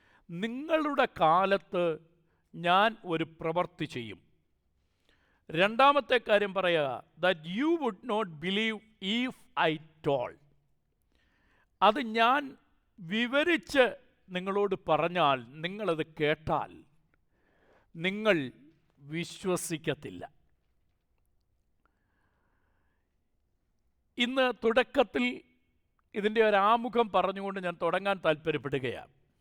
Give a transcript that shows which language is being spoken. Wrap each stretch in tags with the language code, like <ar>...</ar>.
<ml>നിങ്ങളുടെ കാലത്ത് ഞാൻ ഒരു പ്രവൃത്തി ചെയ്യും. രണ്ടാമത്തെ കാര്യം പറയുക,</ml> <en>that you would not believe if I told.</en> <ml>അത് ഞാൻ വിവരിച്ച് നിങ്ങളോട് പറഞ്ഞാൽ, നിങ്ങളത് കേട്ടാൽ നിങ്ങൾ വിശ്വസിക്കത്തില്ല. ഇന്ന് തുടക്കത്തിൽ ഇതിൻ്റെ ഒരു ആമുഖം പറഞ്ഞുകൊണ്ട് ഞാൻ തുടങ്ങാൻ താല്പര്യപ്പെടുകയാണ്.</ml>